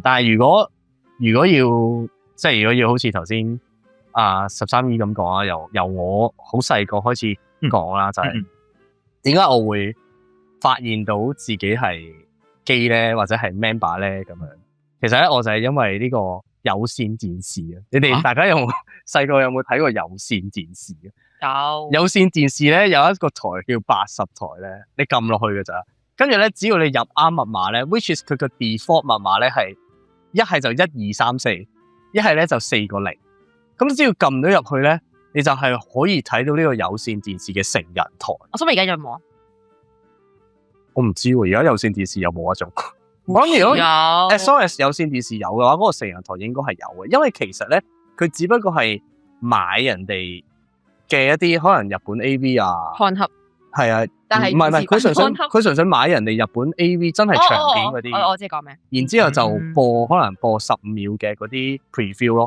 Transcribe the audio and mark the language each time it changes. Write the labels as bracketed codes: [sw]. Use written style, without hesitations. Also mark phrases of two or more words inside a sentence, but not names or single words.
[yue] 但係如果要好似頭先13姨咁講啊，由我好細個開始講啦，就係點解我會發現到自己係基咧，或者係 member 咧咁樣。其實咧，我就係因為呢個有線電視啊。你哋大家細個有冇睇過有線電視啊？有線電視咧，有一個台叫80台咧，你撳落去嘅咋。跟住咧，只要你入啱密碼咧 ， [en] which is [yue] 佢個 default 密碼咧係一係就1234，一係咧就4個0。咁只要撳到入去咧，你就係可以睇到呢個有線電視嘅成人台。我想問而家有冇啊？我唔知喎，而家有線電視有冇一種？我諗如果 [en] as long as [yue] 有線電視有嘅話，嗰個成人台應該係有嘅，因為其實咧，佢只不過係買人哋嘅一啲可能日本 AV 啊，看合係啊，但係唔係佢純粹買人哋日本 AV 真係長片嗰啲，我知講咩？然之後就可能播15秒嘅嗰啲 preview 咯。